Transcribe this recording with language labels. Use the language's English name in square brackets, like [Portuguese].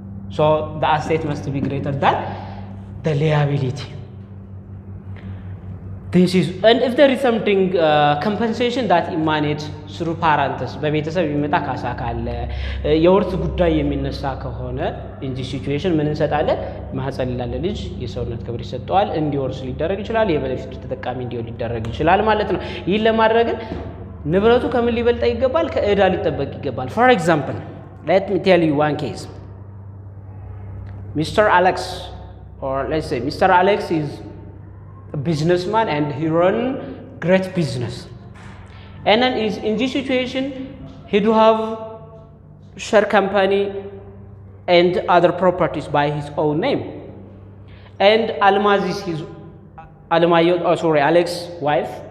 [English] So the asset must be greater than the liability. This is, and if there is something compensation that emanates through parents, [Amharic] በቤተሰብ የሚመጣ ካሳ ካለ የወርስ ጉዳይ የሚነሳ ከሆነ [English] in this situation [Amharic] ምን እንሰጣለን? ማህፀን ላለ ልጅ የሰውነት ክብር ይሰጠዋል፣ እንዲወርስ ሊደረግ ይችላል፣ የበለፊቱ ተጠቃሚ እንዲሆን ሊደረግ ይችላል ማለት ነው። ይህን ለማድረግ ንብረቱ ከምን ሊበልጥ ይገባል? ከዕዳ ሊጠበቅ ይገባል። [English] For example, let me tell you one case. [Amharic] Mr. [English] Alex, or let's say Mr. Alex is a businessman and he run great business, and then is in this situation he do have share company and other properties by his own name, and Almaz is his Alex wife.